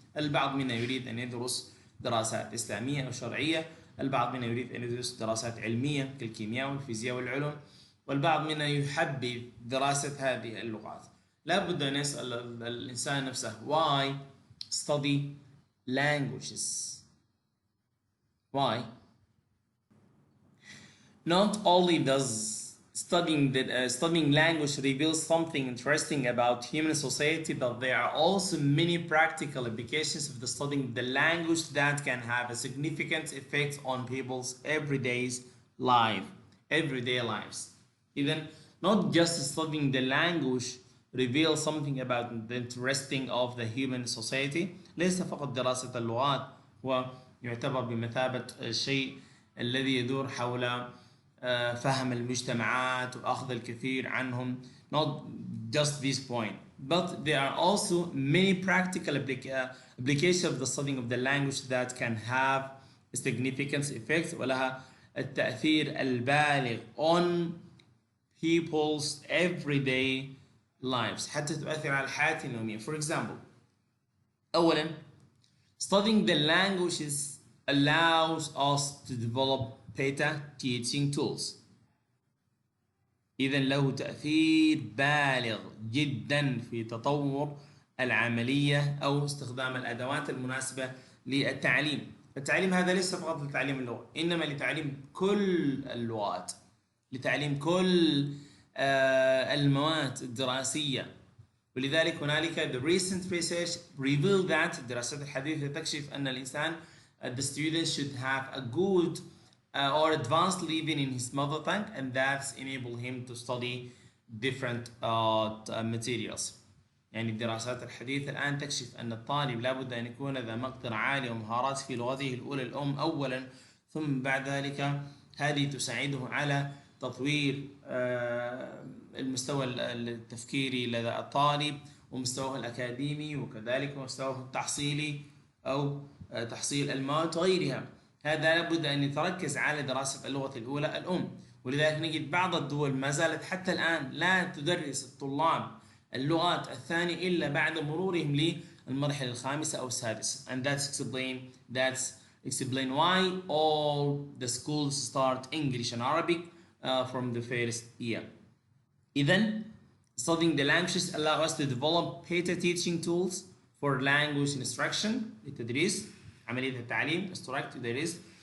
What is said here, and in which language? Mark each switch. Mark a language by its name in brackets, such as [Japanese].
[Arabic] البعض منا يريد أن يدرس دراسات إسلامية أو شرعية، البعض منا يريد أن يدرس دراسات علمية كالكيمياء والفيزياء والعلوم، والبعض منا يحب دراسة هذه اللغات. لابد أن يسأل الإنسان نفسه [English] why study languages? Why? Not only does studying language reveals something interesting about human society, but there are also many practical applications of the studying the language that can have a significant effect on people's everyday lives. Even not just studying the language reveals something about the interesting of the human society. [Arabic] ليس فقط دراسة اللغات هو يعتبر بمثابة الشيء الذي يدور حول فهم المجتمعات وأخذ الكثير عنهم. [English] Not just this point, but there are also many practical applications of the studying of the language that can have a significant effect [Arabic] ولها التأثير البالغ [English] on people's everyday lives [Arabic] حتى تؤثر على الحياة اليومية. [English] For example, أولا, studying the languages allows us to develop better teaching tools. [Arabic] إذا له تأثير بالغ جدا في تطور العملية أو استخدام الأدوات المناسبة للتعليم. التعليم هذا ليس فقط لتعليم اللغة، إنما لتعليم كل اللغات، لتعليم كل المواد الدراسية. ولذلك هنالك [English] the recent research revealed that [Arabic] الدراسات الحديثة تكشف أن الإنسان [English] the student should have a good or advanced living in his mother tongue, and that's enable him to study different materials. [Arabic] يعني الدراسات الحديثة الآن تكشف أن الطالب لابد أن يكون ذا مقدرة عالية ومهارات في لغته الأولى الأم أولا، ثم بعد ذلك هذه تساعده على تطوير المستوى التفكيري لدى الطالب ومستواه الأكاديمي وكذلك مستواه التحصيلي أو تحصيل المواد وغيرها. هذا لابد أن يتركز على دراسة اللغة الأولى الأم. ولذلك نجد بعض الدول ما زالت حتى الآن لا تدرس الطلاب اللغات الثانية إلا بعد مرورهم للمرحلة الخامسة أو السادسة. [English] And that's explain why all the schools start English and Arabic from the first year. إذن studying the languages allow us to develop better teaching tools for language instruction [Arabic] للتدريس عملية التعليم تدريس.